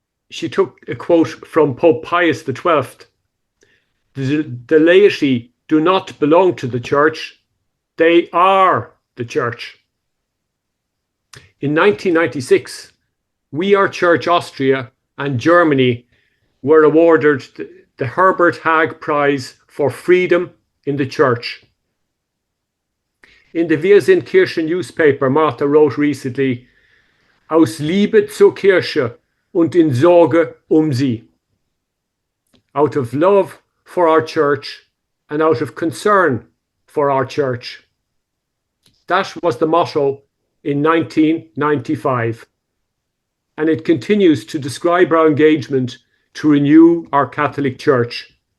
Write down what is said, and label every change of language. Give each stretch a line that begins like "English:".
English: She took a quote from Pope Pius XII. The laity do not belong to the church, they are the church. In 1996, We Are Church Austria and Germany were awarded the Herbert Haag Prize for Freedom in the Church. In the Wir sind Kirche newspaper, Martha wrote recently,
German: Aus Liebe zur Kirche und in Sorge sie.
English: Out of love for our church and out of concern for our church. That was the motto in 1995. And it continues to describe our engagement to renew our Catholic Church.